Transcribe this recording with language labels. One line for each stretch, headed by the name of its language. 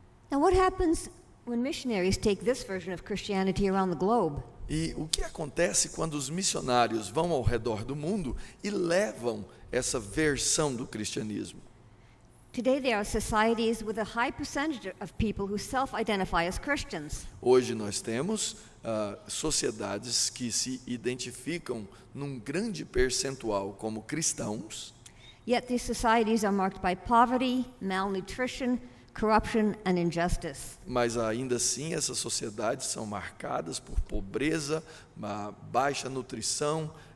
English: Now, what happens when missionaries take this version of Christianity around the globe?
Portuguese: E o que acontece quando os missionários vão ao redor do mundo e levam essa versão do cristianismo?
English: Today, there are societies with a high percentage of people who self-identify as Christians.
Portuguese: Hoje nós temos sociedades que se identificam num grande percentual como cristãos,
English: Yet these societies are marked by poverty, malnutrition, corruption, and injustice.
Portuguese: mas ainda assim essas sociedades são marcadas por pobreza, uma baixa nutrição